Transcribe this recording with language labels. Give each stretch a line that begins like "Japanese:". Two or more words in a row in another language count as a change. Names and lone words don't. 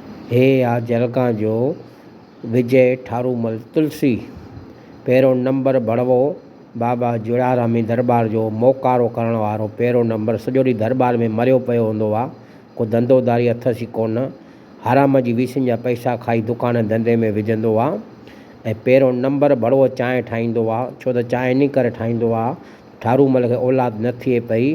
Sindhi: हे आ जलगां जो विजय ठारूमल तुलसी। पहिरों नंबर भड़वो बाबा जुड़ारामी दरबार जो मोकारो करण वारो पहिरों नंबर। सॼो ॾींहुं दरबार में मरियो पियो हूंदो आहे, को धंधोदारी अथसि ई कोन। हराम जी वीसिन जा पैसा खाई दुकान धंधे में विझंदो आहे। ऐं पहिरों नंबर भड़वो चांहि ठाहींदो आहे, छो त चांहि इन करे ठाहींदो आहे, ठारूमल खे औलाद न थिए पई।